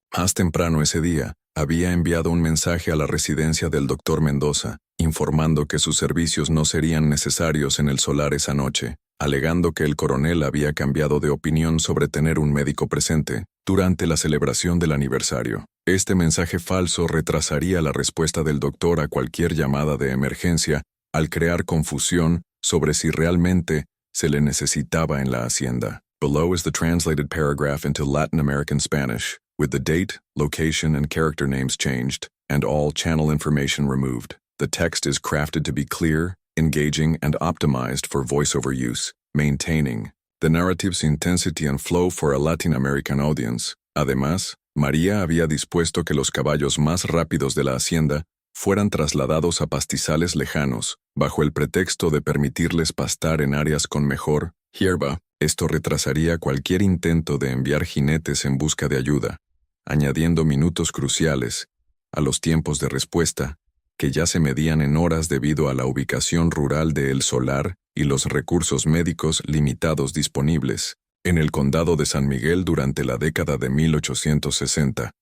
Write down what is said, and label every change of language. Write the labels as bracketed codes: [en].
[es] Más temprano ese día, había enviado un mensaje a la residencia del doctor Mendoza, informando que sus servicios no serían necesarios en El Solar esa noche, alegando que el coronel había cambiado de opinión sobre tener un médico presente durante la celebración del aniversario. Este mensaje falso retrasaría la respuesta del doctor a cualquier llamada de emergencia al crear confusión sobre si realmente se le necesitaba en la hacienda. [en] Below is the translated paragraph into Latin American Spanish, with the date, location, and character names changed, and all channel information removed. The text is crafted to be clear, engaging, and optimized for voiceover use, maintaining the narrative's intensity and flow for a Latin American audience. [es] Además, María había dispuesto que los caballos más rápidos de la hacienda fueran trasladados a pastizales lejanos, bajo el pretexto de permitirles pastar en áreas con mejor hierba. Esto retrasaría cualquier intento de enviar jinetes en busca de ayuda, añadiendo minutos cruciales a los tiempos de respuesta, que ya se medían en horas debido a la ubicación rural de El Solar y los recursos médicos limitados disponibles en el condado de San Miguel durante la década de 1860.